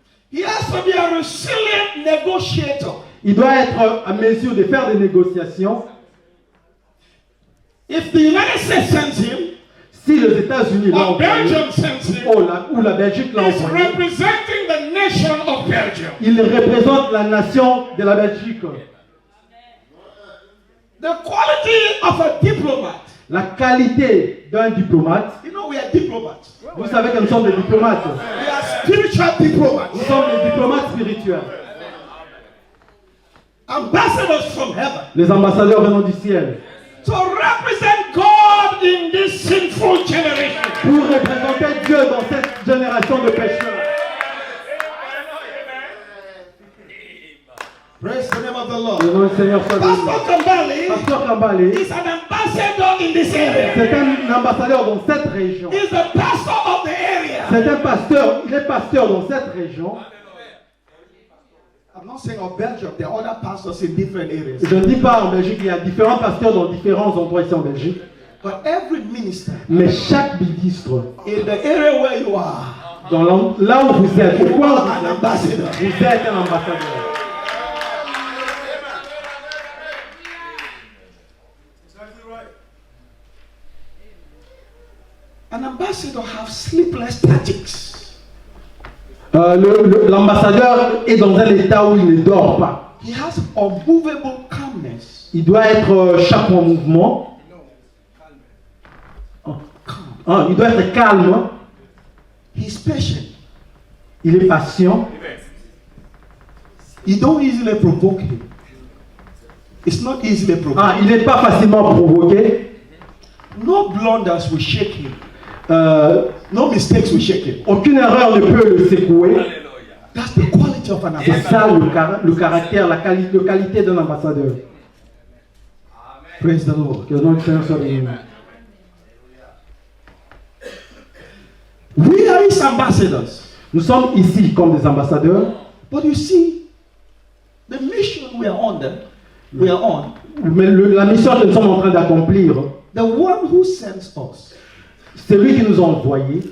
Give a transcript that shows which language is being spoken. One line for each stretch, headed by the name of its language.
English: He has to be a resilient negotiator.
French: Il doit être à mesure de faire des négociations.
English: If the United States sends him,
French: Si les États-Unis l'ont
English: or
French: envoyé,
English: Belgium sends him,
French: ou la Belgique l'a
English: he's
French: envoyé,
English: representing the nation of Belgium.
French: il représente la nation de la Belgique.
English: The quality of a diplomat.
French: La qualité d'un diplomate,
English: You know, we are diplomats.
French: vous savez que nous sommes des diplomates.
English: We are spiritual diplomats.
French: Nous sommes des diplomates spirituels.
English: Ambassadors from heaven.
French: Les ambassadeurs venant du ciel.
English: To represent God in this sinful generation.
French: Pour représenter Dieu dans cette génération de pécheurs.
English: Praise the name of the Lord.
French: Le nom du Seigneur soit béni.
English: Pastor Kambali
French: Pasteur Kambale,
English: is an ambassador in this area.
French: c'est un ambassadeur dans cette région.
English: He's the pastor of the area.
French: C'est un pasteur, il est pasteur dans cette région.
English: I'm not saying of Belgium. There are other pastors in different areas.
French: Je ne dis pas en Belgique, il y a différents pasteurs dans différents endroits ici en Belgique.
English: But every minister
French: Mais chaque ministre,
English: in the area where you are,
French: là où vous êtes, au
English: you
French: coin où
English: are an ambassador.
French: vous êtes un ambassadeur.
English: An ambassador have sleepless tactics.
French: L'ambassadeur est dans un état où il ne dort pas.
English: He has unmovable calmness.
French: Il doit être chaque en mouvement. Il doit être calme.
English: He's patient.
French: Il est patient.
English: You don't easily provoke him. It's not easily provoked.
French: Il n'est pas facilement provoqué.
English: No blunders will shake him. No mistakes will shake him.
French: Aucune erreur ne peut le secouer.
English: That's the quality of an
French: C'est
English: ambassador.
French: ça le caractère, la qualité d'un ambassadeur.
English: Praise the Lord.
French: Que le nom du Seigneur soit béni.
English: We are his ambassadors.
French: Nous sommes ici comme des ambassadeurs.
English: But you see, the mission we are on,
French: Mais la mission que nous sommes en train d'accomplir,
English: the one who sends us,
French: c'est lui qui nous a envoyés.